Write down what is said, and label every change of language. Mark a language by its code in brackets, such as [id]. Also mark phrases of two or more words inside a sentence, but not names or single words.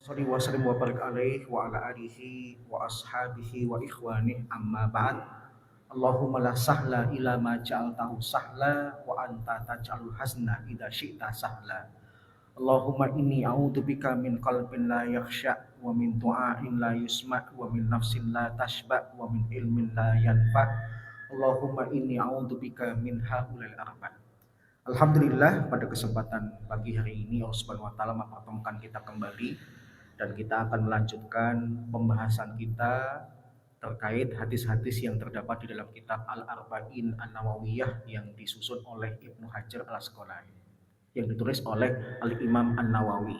[ar] صل وسلم وبارك عليه وعلى آله وأصحابه وإخوانه أما بعد. اللهم لا سهل إلا ما جعلته سهلا وأنت تجعل الحزن إذا شئت سهلا. اللهم إني أعوذ بك من قلب لا يخشع ومن دعاء لا يسمع ومن نفس لا تشبع ومن علم لا ينفع. اللهم إني أعوذ بك من هول الأربع'. [id] Alhamdulillah, pada kesempatan pagi hari ini Allah [ar] سبحانه وتعالى [id] mempertemukan kita kembali dan kita akan melanjutkan pembahasan kita terkait hadis-hadis yang terdapat di dalam kitab Al-Arba'in An-Nawawiyah yang disusun oleh Ibnu Hajar Al-Asqalani, yang ditulis oleh Al-Imam An-Nawawi.